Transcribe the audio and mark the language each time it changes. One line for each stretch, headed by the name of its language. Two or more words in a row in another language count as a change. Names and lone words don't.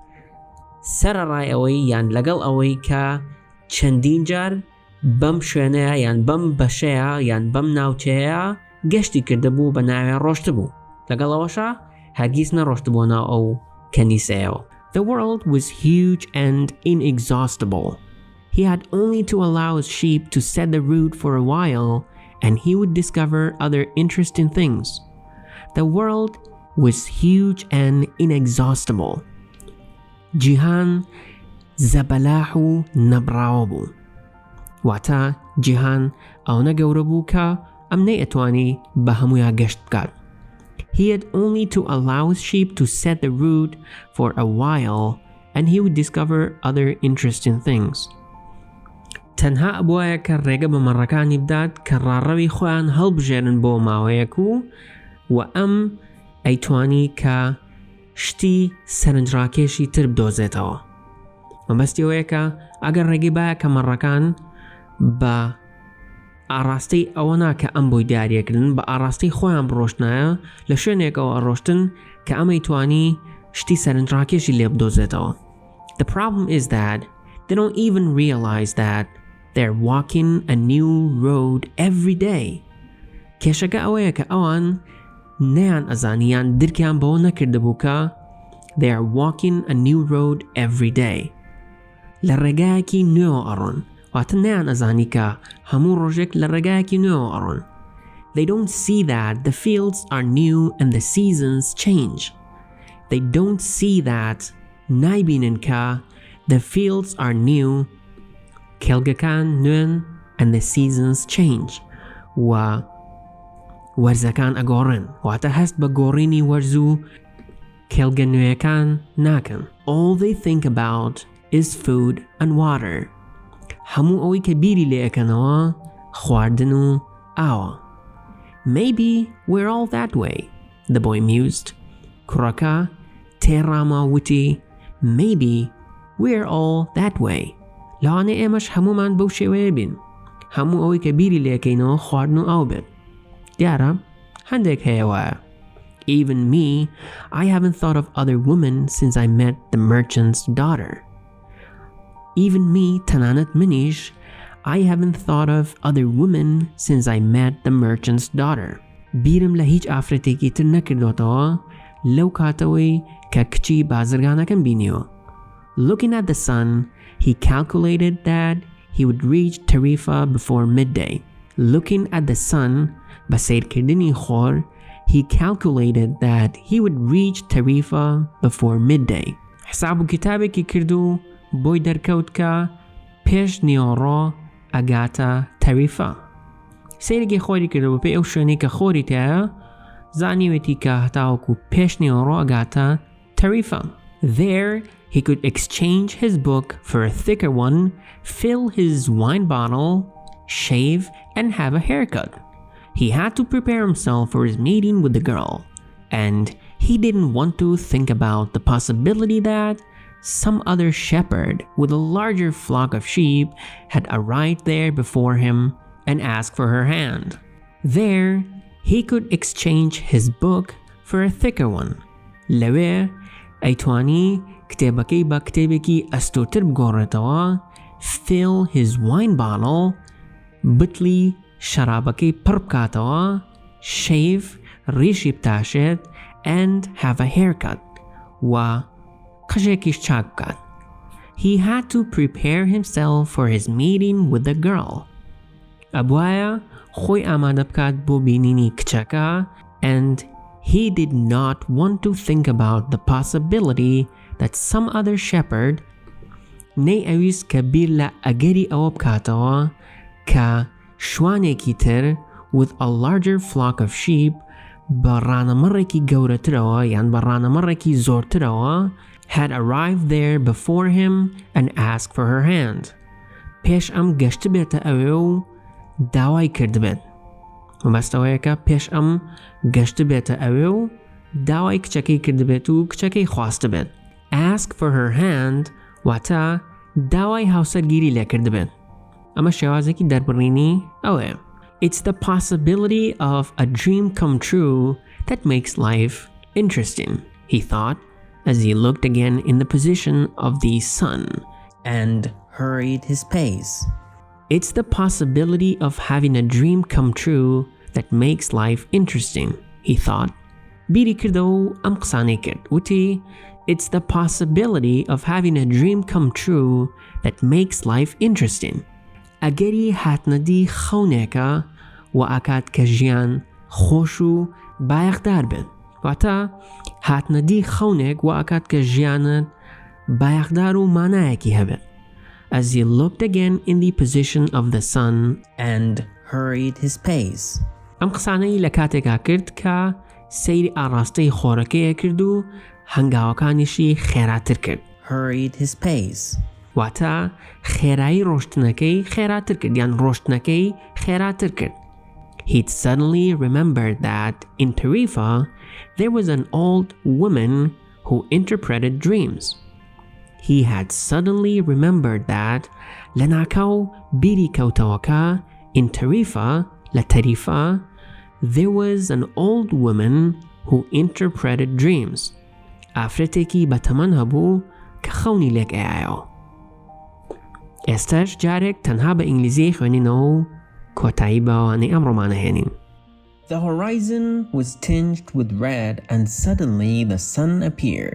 Central Kurdish: سەرەڕای ئەوەی یان لەگەڵ ئەوەی کە چەندین جار بەم شوێنەیە یان بەم بەشەیە یان بەم ناوچەیە گەشتی کردبوو بە ناویان ڕۆشتبوو. لەگەڵەوەشە هەرگیز نەڕۆشتبوو ناو ئەو کەنیسەیەوە.
English: The world was huge and inexhaustible. He had only to allow his sheep to set the route for a while and he would discover other interesting things. The world was huge and inexhaustible.
Central Kurdish: جیهان زەبەلاح و نەبراوە بوو. واتە جیهان ئەوەنە گەورە بوو کە ئەم نەیەتوانی بە هەموویان گەشت بکات.
English: He had only to allow his sheep to set the route for a while and he would discover other interesting things.
Central Kurdish: تەنها ئەبوایە کە ڕێگە بە مەڕەکانی بدات کە ڕاڕەوی خۆیان هەڵبژێرن بۆ ماوەیەک و ئەم ئەیتوانی کە شتی سەرنجڕاکێشی تر بدۆزێتەوە. مەبەستیەوەیە کە ئەگەر ڕێگەی باە کە مەڕەکان بە ئاڕاستەی ئەوە ناکە ئەم بۆی دیاریەکردن بە ئاڕاستەی خۆیان بڕۆشتنایە لە شوێنێکەوە ئەڕۆشتن کە ئەمەی توانی شتی سەرنجڕاکێشی لێ بدۆزێتەوە.
English: The problem is that they don't even realize that they're walking a new road every day.
Central Kurdish: کێشەکە ئەوەیە کە ئەوان نەیان ئەزانیان درکیان بەوە نەکردبوو کە
English: they are walking a new road every day.
Central Kurdish: لە ڕێگایەکی نوێوە ئەڕۆن. واتە نەیان ئەزانی کە هەموو ڕۆژێک لە ڕێگایەکی نوێوە ئەڕۆن.
English: They don't see that the fields are new and the seasons change. They don't see that
Central Kurdish: نایبینن کە
English: the fields are new
Central Kurdish: کێڵگەکان نوێن
English: and the seasons change
Central Kurdish: و وەرزەکان ئەگۆڕن. واتە هەست بە گۆڕینی وەرز و کێڵگە نوێیەکان ناکەن.
English: All they think about is food and water.
Central Kurdish: هەموو ئەوەی کە بیری لێ ئەکەنەوە خواردن و ئاوە.
English: Maybe we're all that way, the boy mused.
Central Kurdish: کوڕەکە تێڕاما وتی
English: maybe we're all that way.
Central Kurdish: لەوانەیە ئێمەش هەمومان بەو شێوەیە بین. هەموو ئەوەی کە بیری لێ ئەکەینەوە خواردن و ئاو بێت. دیارە هەندێک هەیە وایە.
English: Even me, I haven't thought of other women since I met the merchant's daughter. Even me,
Central Kurdish: تەنانەت منیش,
English: I haven't thought of other women since I met the merchant's daughter.
Central Kurdish: بیرم لە هیچ ئافرەتێکی تر نەکردوتەوە لەو کاتەوەی کە کچی بازرگانەکەم بینیوە.
English: Looking at the sun, he calculated that he would reach Tarifa before midday. Looking at the sun,
Central Kurdish: بە سیرکردنی خۆر,
English: he calculated that he would reach Tarifa before midday.
Central Kurdish: حساب و کتابێکی کرد و بۆی دەرکەوت کە پێش نیۆڕۆ ئەگاتە تەریفا. سەیرێکی خۆری کردەوە پێی ئەو شوێنەی کە خۆری تایە زانیوێتی کە هەتاوەکو پێش نیۆڕۆ ئەگاتە تەریفا.
English: There he could exchange his book for a thicker one, fill his wine bottle, shave and have a haircut. He had to prepare himself for his meeting with the girl, and he didn't want to think about the possibility that some other shepherd with a larger flock of sheep had arrived there before him and asked for her hand. There, he could exchange his book for a thicker one.
Central Kurdish: لەوێ ئەیتوانی کتێبەکەی بە کتێبێکی ئەستوتر بگۆڕێتەوە،
English: fill his wine bottle،
Central Kurdish: بتلی شەرابەکەی پڕ بکاتەوە، shave، ڕیشی بتاشێت،
English: and have a haircut،
Central Kurdish: و قژێکیش چاک بکات.
English: He had to prepare himself for his meeting with the girl.
Central Kurdish: ئەبوایە خۆی ئامادە بکات بۆ بینینی کچەکە
English: and he did not want to think about the possibility that some other shepherd
Central Kurdish: نەیئەویست کە بیر لە ئەگەری ئەوە بکاتەوە کە شوانێکی تر
English: with a larger flock of sheep
Central Kurdish: بە ڕانەمەڕێکی گەورەترەوە یان بە ڕانەمەڕێکی زۆرترەوە
English: had arrived there before him and asked for her hand.
Central Kurdish: پێش ئەم گەشت بێتە ئەوێ و داوای کردبێت. مەبەستەوەیەکە پێش ئەم گەشت بێتە ئەوێ و داوای کچەکەی کردبێت و کچەکەی خواست بێت.
English: Ask for her hand
Central Kurdish: واتە داوای هاوسەرگیری لێ کردبێت. ئەمە شێوازێکی دەربڕینی ئەوەیە.
English: It's the possibility of a dream come true that makes life interesting, he thought, as he looked again in the position of the sun and hurried his pace. It's the possibility of having a dream come true that makes life interesting, he thought.
Central Kurdish: بیری کردەوە و ئەم قسانەی کرد.
English: وتی It's the possibility of having a dream come true that makes life interesting.
Central Kurdish: ئەگەری هاتنەدی خەونێکە و ئاکات کە ژیان خۆش و بایەخدار بێت. واتە هاتنەدی خەونێک و ئاکات کە ژیانت بایەخدار و مانایەکی هەبێت.
English: As he looked again in the position of the sun and hurried his pace.
Central Kurdish: ئەم قسانەی لە کاتێکا کرد کە سەیری ئاڕاستەی خۆرەکەیە کرد و هەنگاوەکانیشی خێراتر کرد.
English: Hurried his pace.
Central Kurdish: واتە خێرایی ڕۆشتنەکەی خێراتر کرد یان ڕۆشتنەکەی خێراتر کرد.
English: He'd suddenly remembered that in Tarifa there was an old woman who interpreted dreams. He had suddenly remembered that
Central Kurdish: لە ناکاو بیری کەوتەوەکە
English: in Tarifa
Central Kurdish: لە تەریفا
English: there was an old woman who interpreted dreams.
Central Kurdish: ئافرەتێکی بەتەمەن هەبوو کە خەونی لێک ئایەوە. ئێستاش جارێک تەنها بە ئینگلیزی خوێنینەوە و کۆتایی بەوانەی ئەم ڕۆمانە هێنین.
English: The horizon was tinged with red and suddenly the sun appeared.